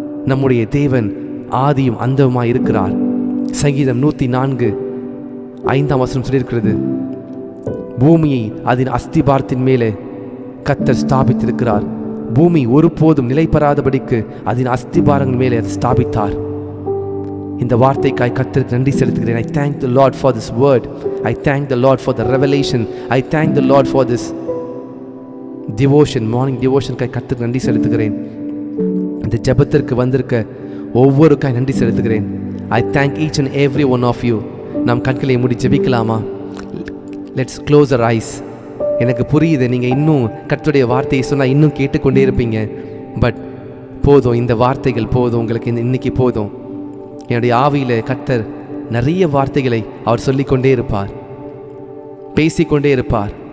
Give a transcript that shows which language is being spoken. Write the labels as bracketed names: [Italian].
[Tamil] நம்முடைய தேவன் ஆதியும் அந்தமுமாய் இருக்கிறார். சங்கீதம் 104:5 சொல்லியிருக்கிறது, பூமியை அதன் அஸ்திபாரத்தின் மேலே கர்த்தர் ஸ்தாபித்திருக்கிறார். பூமி ஒருபோதும் நிலை பெறாதபடிக்கு அதன் அஸ்திபாரங்கள் மேலே ஸ்தாபித்தார். இந்த வார்த்தைக்காய் கர்த்தருக்கு நன்றி செலுத்துகிறேன். [English] I thank the Lord for this word. I thank the Lord for the revelation. I thank the Lord for this devotion, morning devotion [Tamil] காய் கர்த்தருக்கு நன்றி செலுத்துகிறேன். இந்த ஜெபத்திற்கு வந்திருக்க ஒவ்வொருக்காய் நன்றி செலுத்துகிறேன். [English] I thank each and every one of you. [Tamil] நாம் கண்களை மூடி ஜெபிக்கலாமா? [English] Let's close our eyes. [Tamil] எனக்கு புரியுது, நீங்கள் இன்னும் கர்த்தருடைய வார்த்தையை சொன்னால் இன்னும் கேட்டுக்கொண்டே இருப்பீங்க. பட் போதும், இந்த வார்த்தைகள் போதும் உங்களுக்கு, இன்னைக்கு போதும். என்னுடைய ஆவியில் கர்த்தர் நிறைய வார்த்தைகளை அவர் சொல்லிக்கொண்டே இருப்பார், பேசிக்கொண்டே இருப்பார்.